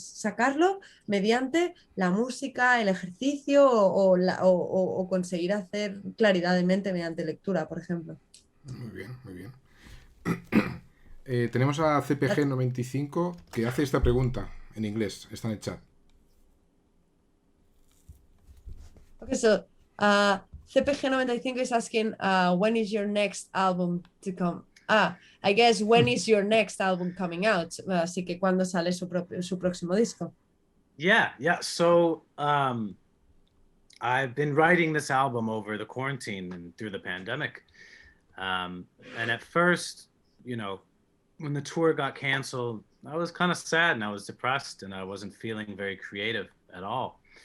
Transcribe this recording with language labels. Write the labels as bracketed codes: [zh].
[es] Sacarlo mediante la música, el ejercicio o conseguir hacer claridad de mente mediante lectura, por ejemplo. Muy bien, muy bien. Tenemos a CPG95 que hace esta pregunta en inglés, está en el chat. [en] Okay, so CPG95 is asking, when is your next album to come? I guess when is your next album coming out? [es] Así que ¿cuándo sale su próximo disco? [en] Yeah. So I've been writing this album over the quarantine and through the pandemic. And at first, when the tour got canceled, I was kind of sad and I was depressed and I wasn't feeling very creative at all.